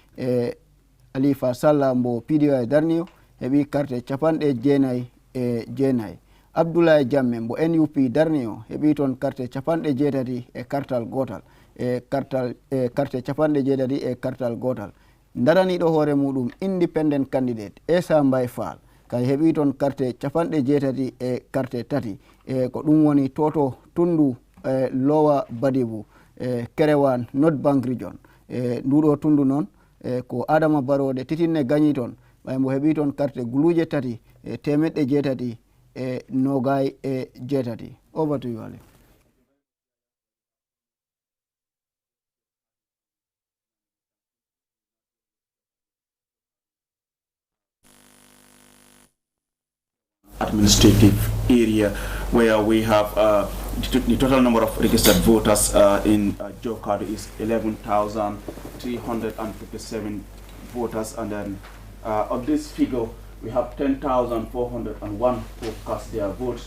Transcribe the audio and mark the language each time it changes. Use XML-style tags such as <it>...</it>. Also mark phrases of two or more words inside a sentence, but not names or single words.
<ff>Halifa Sallah mbo PDOIS darni o heɓi carte capanɗe jeenayyi e jeenayyi Abdoulaye Jammeh mbo NUP darni o heɓi toon carte capanɗe jeetati e kartal gotal carte capanɗe jeetati e kartal gotal daraniɗo hoore muɗum</ff> <en>independent candidate</en> <ff>Essa Mbaye Fall kay heɓi toon carte capanɗe jeetati e carte tati ko ɗum woni toto tundu Lowa Badibu Kerewan North Bank region nduɗo tundu noon ko Adama Barrow de titinne gañi toon ɓay mbo heɓi toon carte guluje tati temedde jeetati e nogay e jeetati.</ff> <en>Over to you, Ali. Administrative area where we have the total number of registered voters in Jokado is 11,357 voters, and then of this figure we have 10,401 who cast their votes.</en>